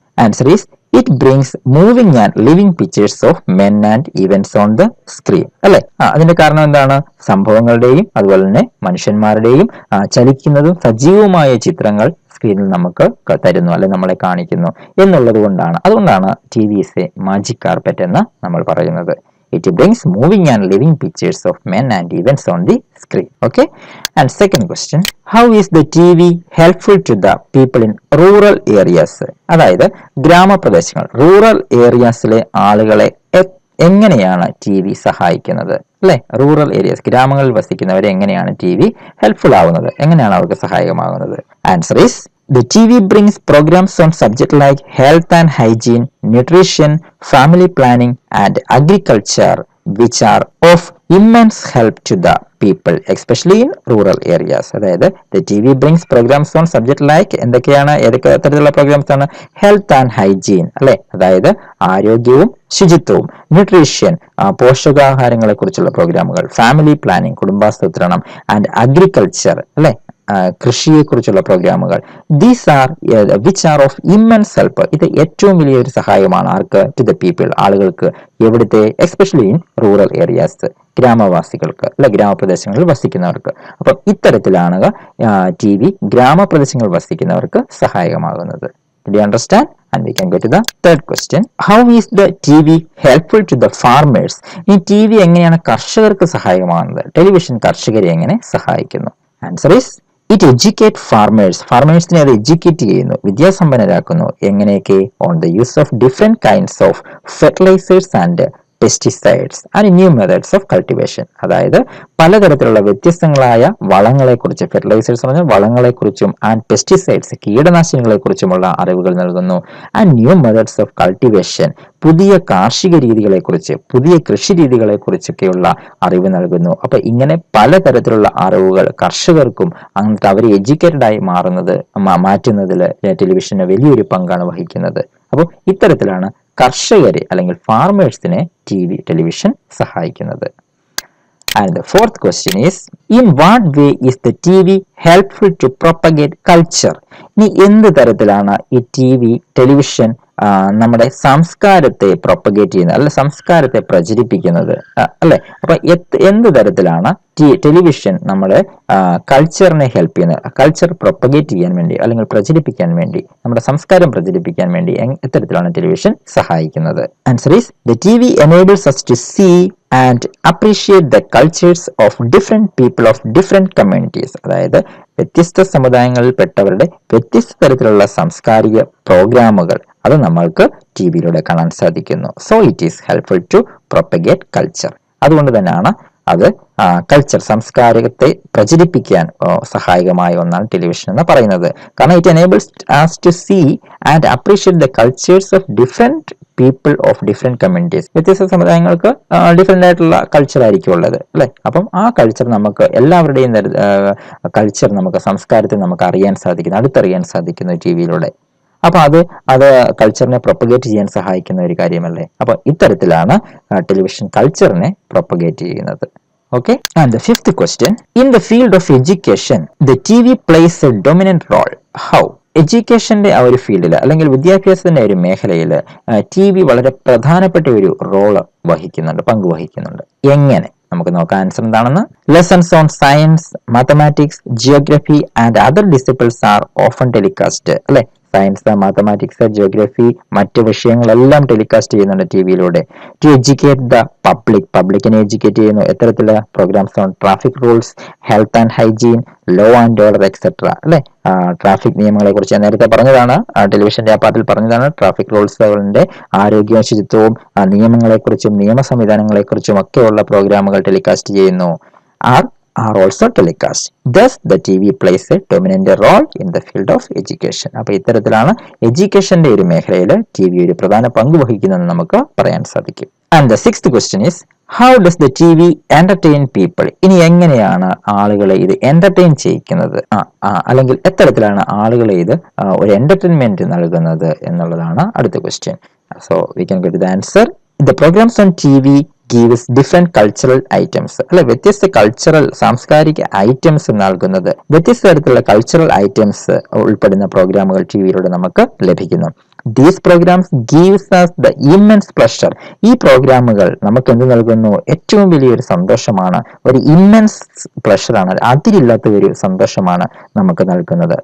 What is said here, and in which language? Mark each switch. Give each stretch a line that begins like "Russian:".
English: answer is it brings moving and living pictures of men and events on the screen,
Malayalam: അല്ലെ? അതിന്റെ കാരണം എന്താണ്? സംഭവങ്ങളുടെയും അതുപോലെ തന്നെ മനുഷ്യന്മാരുടെയും ചലിക്കുന്നതും സജീവമായ ചിത്രങ്ങൾ സ്ക്രീനിൽ നമുക്ക് തരുന്നു, അല്ലെ, നമ്മളെ കാണിക്കുന്നു എന്നുള്ളത് കൊണ്ടാണ്. അതുകൊണ്ടാണ്
English: TV is a magic carpet
Malayalam: എന്ന് നമ്മൾ പറയുന്നത്.
English: It brings moving and living pictures of men and events on the screen. Okay. And second question, how is the TV helpful to the people in rural areas?
Malayalam: അതായത് ഗ്രാമപ്രദേശങ്ങൾ, rural ഏരിയാസിലെ ആളുകളെ എങ്ങനെയാണ് TV സഹായിക്കുന്നത്, അല്ലെ? Rural areas, ഗ്രാമങ്ങളിൽ വസിക്കുന്നവരെ എങ്ങനെയാണ് TV helpful ആവുന്നത്, എങ്ങനെയാണ് അവർക്ക് സഹായകമാകുന്നത്?
English: Answer is the TV brings programs on subjects like health and hygiene, nutrition, family planning and agriculture, which are of immense help to the people, especially in rural areas. അതായത് the TV brings programs on subject like
Malayalam: ഏതൊക്കെ തരത്തിലുള്ള programmes ആണ്?
English: Health and hygiene, അല്ലെ?
Malayalam: അതായത് ആരോഗ്യവും ശുചിത്വവും, nutrition, പോഷകാഹാരങ്ങളെ കുറിച്ചുള്ള പ്രോഗ്രാമുകൾ, ഫാമിലി പ്ലാനിങ്, കുടുംബാസൂത്രണം, ആൻഡ് അഗ്രികൾച്ചർ, അല്ലെ, കൃഷിയെ കുറിച്ചുള്ള പ്രോഗ്രാമുകൾ.
English: These are which are of immense help.
Malayalam: ഇത് ഏറ്റവും വലിയൊരു സഹായമാണ് ആർക്ക്?
English: to the people,
Malayalam: ആളുകൾക്ക്. എവിടുത്തെ?
English: especially in rural areas,
Malayalam: ഗ്രാമവാസികൾക്ക്, അല്ലെ, ഗ്രാമപ്രദേശങ്ങളിൽ വസിക്കുന്നവർക്ക്. അപ്പം ഇത്തരത്തിലാണ് TV ഗ്രാമപ്രദേശങ്ങളിൽ വസിക്കുന്നവർക്ക് സഹായകമാകുന്നത്.
English: Did you understand? And we can go to the third question. How is the TV helpful to the farmers?
Malayalam: ഈ TV എങ്ങനെയാണ് കർഷകർക്ക് സഹായകമാകുന്നത്? ടെലിവിഷൻ കർഷകരെ എങ്ങനെ സഹായിക്കുന്നു?
English: answer is it educate ഫാർമേഴ്സിനെ
Malayalam: അത് എഡ്യൂക്കേറ്റ് ചെയ്യുന്നു, വിദ്യാസമ്പന്നരാക്കുന്നു. എങ്ങനെയൊക്കെ?
English: On the use of different kinds of fertilisers and pesticides and new methods of cultivation.
Malayalam: അതായത് പലതരത്തിലുള്ള വ്യത്യസ്തങ്ങളായ വളങ്ങളെക്കുറിച്ച്, ഫെർട്ടിലൈസേഴ്സ് പറഞ്ഞ വളങ്ങളെക്കുറിച്ചും ആൻഡ് പെസ്റ്റിസൈഡ്സ് കീടനാശിനികളെക്കുറിച്ചുമുള്ള അറിവുകൾ നൽകുന്നു.
English: and new methods of cultivation
Malayalam: പുതിയ കാർഷിക രീതികളെക്കുറിച്ച്, പുതിയ കൃഷി രീതികളെക്കുറിച്ചൊക്കെയുള്ള അറിവ് നൽകുന്നു. അപ്പൊ ഇങ്ങനെ പലതരത്തിലുള്ള അറിവുകൾ കർഷകർക്കും അങ്ങനത്തെ അവർ എഡ്യൂക്കേറ്റഡ് ആയി മാറ്റുന്നതിൽ ടെലിവിഷന് വലിയൊരു പങ്കാണ് വഹിക്കുന്നത്. അപ്പോൾ ഇത്തരത്തിലാണ് കർഷകരെ അല്ലെങ്കിൽ ഫാർമേഴ്സിനെ ടെലിവിഷൻ സഹായിക്കുന്നത്.
English: And the fourth question is, in what way is the TV helpful to propagate culture?
Malayalam: ഇനി എന്ത് തരത്തിലാണ് ഈ ടെലിവിഷൻ നമ്മുടെ സംസ്കാരത്തെ പ്രൊപ്പഗേറ്റ് ചെയ്യുന്നത്, അല്ലെ സംസ്കാരത്തെ പ്രചരിപ്പിക്കുന്നത്, അല്ലെ? അപ്പൊ എന്ത് തരത്തിലാണ് ടെലിവിഷൻ നമ്മളെ കൾച്ചറിനെ ഹെൽപ്പ് ചെയ്യുന്നത്, കൾച്ചർ പ്രൊപ്പഗേറ്റ് ചെയ്യാൻ വേണ്ടി അല്ലെങ്കിൽ പ്രചരിപ്പിക്കാൻ വേണ്ടി, നമ്മുടെ സംസ്കാരം പ്രചരിപ്പിക്കാൻ വേണ്ടി എത്തരത്തിലാണ് ടെലിവിഷൻ സഹായിക്കുന്നത്?
English: Answer is the TV enables us to see and appreciate the cultures of different people of different communities.
Malayalam: അതായത് വ്യത്യസ്ത സമുദായങ്ങളിൽപ്പെട്ടവരുടെ വ്യത്യസ്ത തരത്തിലുള്ള സാംസ്കാരിക പ്രോഗ്രാമുകൾ അത് നമ്മൾക്ക് ടിവിയിലൂടെ കാണാൻ സാധിക്കുന്നു.
English: So it is helpful to propagate culture.
Malayalam: അതുകൊണ്ട് തന്നെയാണ് അത് കൾച്ചർ, സംസ്കാരത്തെ പ്രചരിപ്പിക്കാൻ സഹായകമായ ഒന്നാണ് ടെലിവിഷൻ എന്ന് പറയുന്നത്.
English: കാരണം it enables us to see and appreciate the cultures of different people of different communities.
Malayalam: വ്യത്യസ്ത സമുദായങ്ങൾക്ക് ഡിഫറെന്റ് ആയിട്ടുള്ള കൾച്ചർ ആയിരിക്കും ഉള്ളത്, അല്ലെ? അപ്പം ആ കൾച്ചർ നമുക്ക് എല്ലാവരുടെയും കൾച്ചർ, നമുക്ക് സംസ്കാരത്തെ നമുക്ക് അറിയാൻ സാധിക്കുന്നു, അടുത്തറിയാൻ സാധിക്കുന്നു ടിവിയിലൂടെ. അപ്പൊ അത് കൾച്ചറിനെ പ്രൊപ്പഗേറ്റ് ചെയ്യാൻ സഹായിക്കുന്ന ഒരു കാര്യമല്ലേ? അപ്പൊ ഇത്തരത്തിലാണ് ടെലിവിഷൻ കൾച്ചറിനെ പ്രൊപ്പഗേറ്റ് ചെയ്യുന്നത്.
English: Okay, and the fifth question, in the field of education the TV plays a dominant role. How?
Malayalam: എഡ്യൂക്കേഷന്റെ ആ ഒരു ഫീൽഡിൽ അല്ലെങ്കിൽ വിദ്യാഭ്യാസത്തിന്റെ ഒരു മേഖലയിൽ TV വളരെ പ്രധാനപ്പെട്ട ഒരു റോള് പങ്കുവഹിക്കുന്നുണ്ട്. എങ്ങനെ? നമുക്ക് നോക്കാം ആൻസർ എന്താണെന്ന്.
English: Lessons on science, mathematics, geography and other disciplines are often telecast, അല്ലെ?
Malayalam: സയൻസ്, മാത്തമാറ്റിക്സ്, ജിയോഗ്രഫി, മറ്റ് വിഷയങ്ങളെല്ലാം ടെലികാസ്റ്റ് ചെയ്യുന്നുണ്ട് ടിവിയിലൂടെ.
English: to educate the പബ്ലിക്കിനെ
Malayalam: എഡ്യൂക്കേറ്റ് ചെയ്യുന്നു. എത്തരത്തിലുള്ള
English: Programs on traffic rules, health and hygiene, law and order etcetera, അല്ലെ?
Malayalam: Traffic നിയമങ്ങളെ കുറിച്ച് ഞാൻ നേരത്തെ പറഞ്ഞതാണ്, ടെലിവിഷന്റെ ആ പാർട്ടിൽ പറഞ്ഞതാണ്. ട്രാഫിക് റൂൾസുകളുടെ ആരോഗ്യവും ശുചിത്വവും നിയമങ്ങളെക്കുറിച്ചും നിയമ സംവിധാനങ്ങളെക്കുറിച്ചും ഒക്കെയുള്ള പ്രോഗ്രാമുകൾ ടെലികാസ്റ്റ് ചെയ്യുന്നു.
English: are also telecast. Thus, the TV plays a dominant role in the field of education.
Malayalam: അപ്പോൾ ഇത്തരത്തിലാണ് എഡ്യൂക്കേഷന്റെ ഒരു മേഖലയിൽ TV ഒരു പ്രധാന പങ്ക് വഹിക്കുന്നതെന്ന് നമുക്ക് പറയാൻ സാധിക്കും.
English: And the sixth question is, how does the TV entertain people?
Malayalam: ഇനി എങ്ങനെയാണ് ആളുകളെ ഇത് എന്റർടൈൻ ചെയ്യിക്കുന്നത്, അല്ലെങ്കിൽ എത്തരത്തിലാണ് ആളുകളെ ഇത് ഒരു എന്റർടൈൻമെന്റ് നൽകുന്നത് എന്നുള്ളതാണ് അടുത്ത question.
English: So we can get the answer. The programs on TV gives different cultural items, അല്ലെ?
Malayalam: വ്യത്യസ്ത കൾച്ചറൽ സാംസ്കാരിക ഐറ്റംസ് നൽകുന്നത്, വ്യത്യസ്ത തരത്തിലുള്ള കൾച്ചറൽ ഐറ്റംസ് ഉൾപ്പെടുന്ന പ്രോഗ്രാമുകൾ ടിവിയിലൂടെ നമുക്ക് ലഭിക്കുന്നു.
English: These programs gives us the immense pleasure.
Malayalam: ഈ പ്രോഗ്രാമുകൾ നമുക്ക് എന്ത് നൽകുന്നു? ഏറ്റവും വലിയൊരു സന്തോഷമാണ്, ഒരു ഇമ്മൻസ് പ്ലഷറാണ്, അതിരില്ലാത്ത ഒരു സന്തോഷമാണ് നമുക്ക് നൽകുന്നത്.